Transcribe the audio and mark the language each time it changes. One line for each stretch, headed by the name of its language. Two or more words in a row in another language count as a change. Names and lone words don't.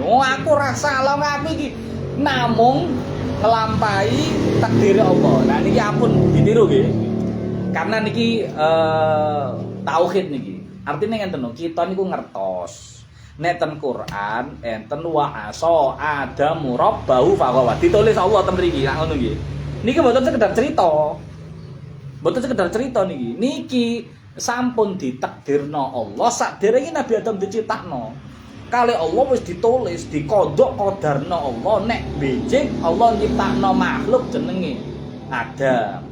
Javanese: Oh aku ora salah, aku iki namung nglampahi takdir Allah. Nah niki ampun ditiru nggih. Karena niki tauhid niki. Artinya ngenten lho, kita niku ngertos. Nek ten Quran enten
Arabic: wa asa Adamu rabbahu faghwa.
Javanese: Ditulis Allah ten mriki, ngono nggih. Niki mboten sekedar cerita. Mboten sekedar cerita niki. Niki sampun ditakdirno Allah saderenge Nabi Adam diciptakno. Kali Allah wis ditulis, dikodok kodarno Allah nek becik Allah nyiptakno makhluk jenenge Adam.